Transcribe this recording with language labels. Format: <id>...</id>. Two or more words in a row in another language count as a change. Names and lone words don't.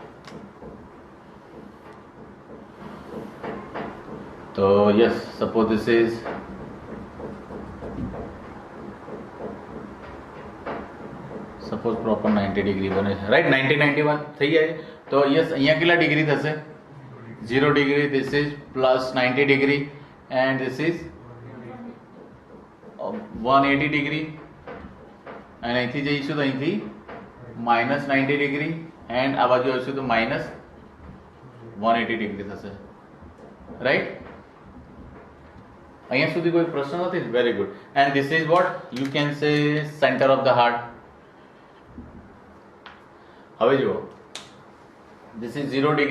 <en>તો yes, suppose this is suppose proper 90 degree</en> <gu>બને છે,</gu> <en>રાઈટ?</en> <gu>91 થઈ જાય. તો યસ, અહીંયા કેટલા ડિગ્રી થશે? 0 ડિગ્રી.</gu> <en>this is plus 90 degree and this is 180 degree, and</en> <gu>અહીંથી જઈશું તો અહીંથી</gu> <en>-90 degree, and</en> <gu>આ બાજુ આવશું તો</gu> <en>-180 degree થશે, રાઈટ?</en> <gu>અહીંયા સુધી કોઈ પ્રશ્ન નથી?</gu> <en>very good. And this is what you can say center of the heart.</en> <gu>હવે જુઓ,</gu> <en>this is 0 degree.</en>